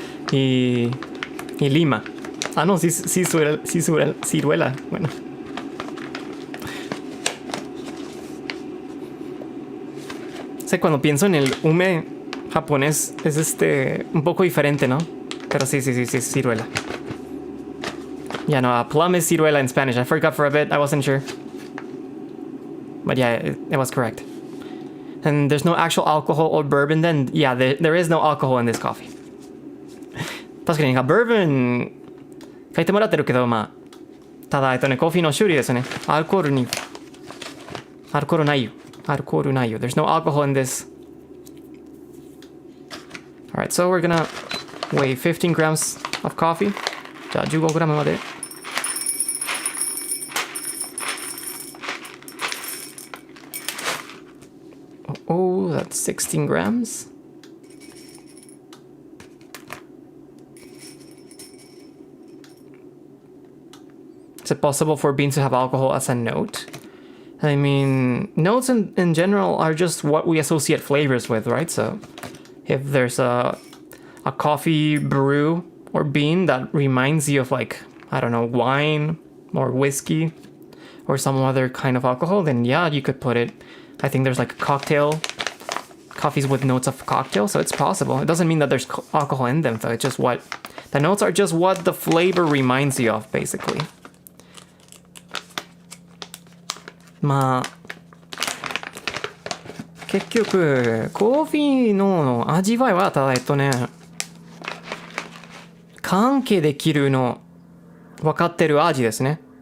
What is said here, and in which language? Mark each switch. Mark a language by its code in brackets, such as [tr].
[es] Y lima. Ah, no, sí, sí, ciruela. Bueno. Sé, cuando pienso en el hume japonés es un poco diferente, ¿no? Pero sí, ciruela. [en] Yeah, no, plum is ciruela in Spanish. I forgot for a bit. I wasn't sure. But yeah, it was correct. And there's no actual alcohol or bourbon then? Yeah, there is no alcohol in this coffee. [ja] 確かにbourbon 書いてもらってるけど、まあ、ただ、コーヒーの種類ですね。アルコールないよ。 [en] There's no alcohol in this. Alright, so we're gonna weigh 15 grams of coffee. [ja] じゃあ15グラムまで。 [en] Oh, that's 16 grams. Is it possible for beans to have alcohol as a note? I mean, notes in general are just what we associate flavors with, right? So if there's a coffee brew or bean that reminds you of, like, I don't know, wine or whiskey or some other kind of alcohol, then yeah, you could put it. I think there's like coffees with notes of cocktail, so it's possible. It doesn't mean that there's alcohol in them, though. It's just the notes are just what the flavor reminds you of, basically. [ja] まあ結局コーヒーの味わいはただ関係できるの分かってる味ですね。